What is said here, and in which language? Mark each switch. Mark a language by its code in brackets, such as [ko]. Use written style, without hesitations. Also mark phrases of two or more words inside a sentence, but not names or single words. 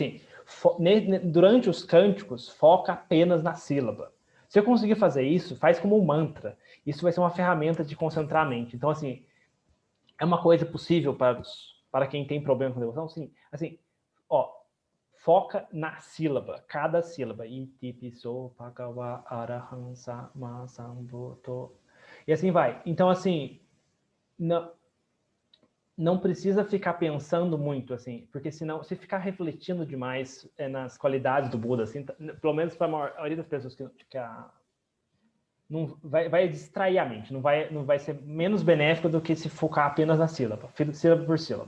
[pt] Assim, durante os cânticos, foca apenas na sílaba. Se eu conseguir fazer isso, faz como um mantra. Isso vai ser uma ferramenta de concentrar a mente. Então, assim, é uma coisa possível para quem tem problema com devoção? Sim. Assim, foca na sílaba, cada sílaba. [pi] Iti piso bhagava araham sama sambuddho. [pt] E assim vai. Então, assim, não precisa ficar pensando muito, assim, porque senão, se ficar refletindo demais nas qualidades do Buda, assim, pelo menos para a maioria das pessoas não vai distrair a mente, não vai ser menos benéfico do que se focar apenas na sílaba por sílaba.